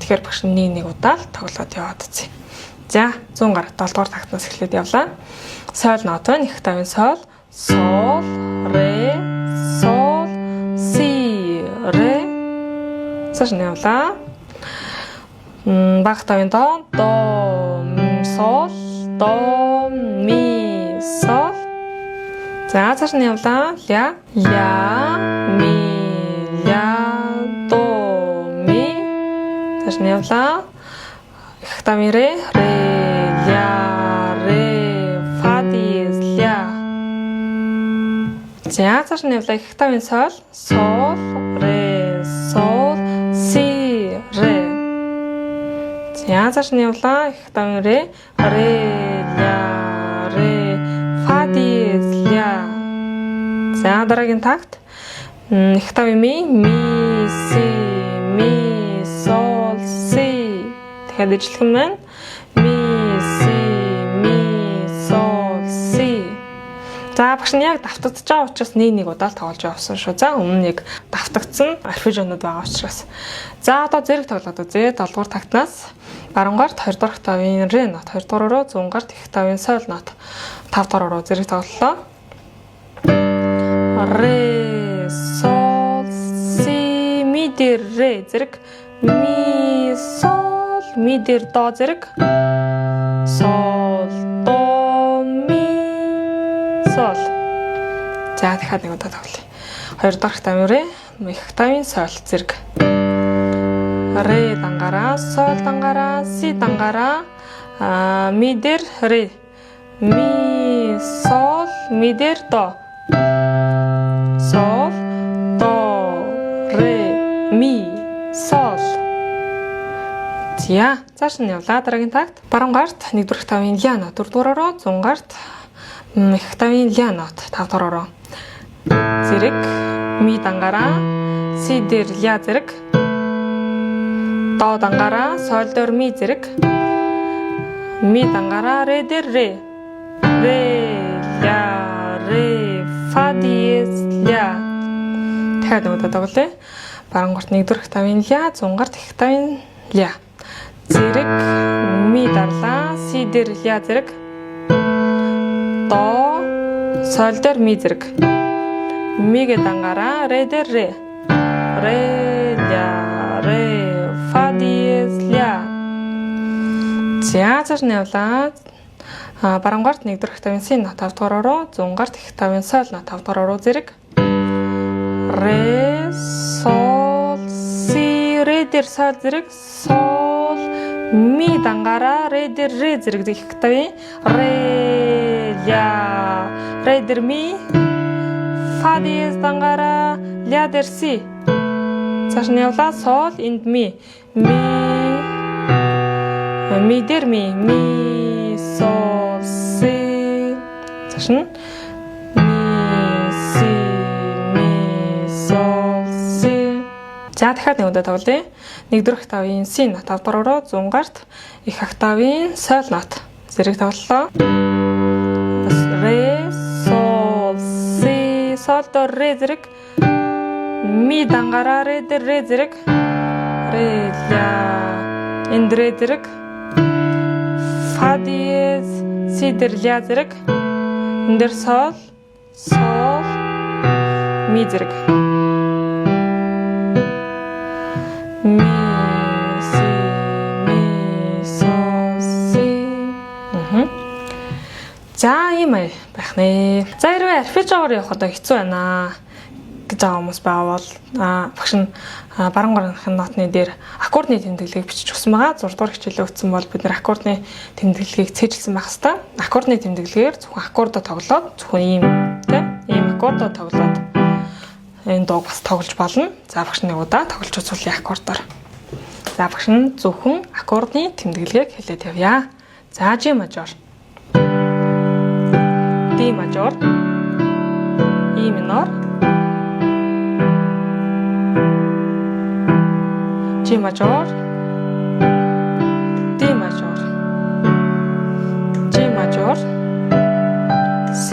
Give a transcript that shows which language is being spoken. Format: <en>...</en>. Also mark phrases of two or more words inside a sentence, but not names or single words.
<mn>Тэгэхээр багш нэг удаа л тоглоод яваад үзье. За 100 гарууд 7 дугаар тагтнаас эхлээд явлаа. Соль нот байна. Их тавын соль, сол, ре, сол, си, ре. Цааш нь явлаа. Бага тавын до, сол, до, ми, сол. За цааш нь явлаа. Ля, ми, ля, до, ми. Цааш нь явлаа. Их тавын ре, ля, ре, фа диез, ля. За цааш нь явлаа. Их тавын сол, сол, ре, сол, си, ре. За цааш нь явлаа. Их тавын ре, ля, ре, фа диез, ля. За дараагийн такт. Их тавын ми, си, ми, сол, си. Тэгэхээр дэжлэгэн байна. Ми, си, ми, сол, си. За багш нь яг давтагдж байгаа учраас нэг удаа л тоглож явсан шүү. За өмнө нэг давтагдсан арпежионууд байгаа учраас. За одоо зэрэг тоглоод үзье. 7 дугаар тактнаас баруунгарт 2 дугаар октавын ре нот, 2 дугаар руу зүүнгарт их тавын соль нот, 5 дугаар руу зэрэг тоглолоо. Ре, сол, си, ми дээр ре зэрэг, ми, сол, ми дээр до зэрэг, сол, до, ми, сол. За дахиад нэг удаа тоглоё. 2 дахь тавын ре, их тавын соль зэрэг. Ре дангаараа, соль дангаараа, си дангаараа, ми дээр ре. Ми, сол, ми дээр до. Сол, до, ре, ми, сол. За, цааш нь явлаа. Дараагийн такт. Баруунгарт 1 дугаар тавын ля нот, 4 дугаар руу, зүүнгарт их тавын ля нот, 5 дугаар руу. Зэрэг, ми дангаараа, си дээр ля зэрэг. До дангаараа, соль дээр ми зэрэг. Ми дангаараа, ре дээр ре. Ре, ля, ре, фа диез, ля. Дахиад нэг удаа тоглоё. Баруунгарт 1 дугаар тавын ля, зүүнгарт их тавын ля. Зэрэг, ми дарлаа, си дээр ля зэрэг. До, соль дээр ми зэрэг. Мигээ дангаараа, ре дээр ре. Ре, ля, ре, фа диез, ля. За цааш нь явлаа. Баруунгарт 1 дугаар тавын си нот, 5 дугаар руу, зүүнгарт их тавын соль нот, 5 дугаар руу зэрэг. Ре, сол, си, ре дээр соль зэрэг, сол, ми дангаараа, ре дээр ре зэрэг их тавын ре, ля, ре дээр ми, фа диез дангаараа, ля дээр си. Цааш нь явлаа. Сол, энд ми, ми дээр ми, сол, си. Цааш нь ми, си, ми, сол, си. За дахиад нэг удаа тоглоё. 1 дугаар октавын си нот, 5 дугаар руу, зүүнгарт их октавын соль нот. Зэрэг тоглолоо. Ре, сол, си, сол до ре зэрэг. Ми дангаараа, ре дээр ре зэрэг. Ре, ля, энд ре зэрэг. Фа диез, си дээр ля зэрэг. Энд дээр сол, сол, ми зэрэг. Ми, си, ми, сол, си. За ийм байх нэ. За хэрвээ арпежиогоор явах одоо хэцүү байна гэж байгаа хүмүүс байвал багш нь баруунгарынхын нотны дээр аккордны тэмдэглэгийг бичиж өгсөн байгаа. 6 дугаар хичээлээ өгсөн бол бид нэр аккордны тэмдэглэгийг цээжилсэн байх хэвээр. Аккордны тэмдэглэгээр зөвхөн аккордоо тоглоод зөвхөн ийм аккордоо тоглоод энэ дууг бас тоглож болно. За багш нэг удаа тоглож үзүүлье аккордоор. За багш нь зөвхөн аккордны тэмдэглэгийг хэлээд явъя. За G мажор, D мажор, E минор, G мажор, D мажор, G мажор,</mn>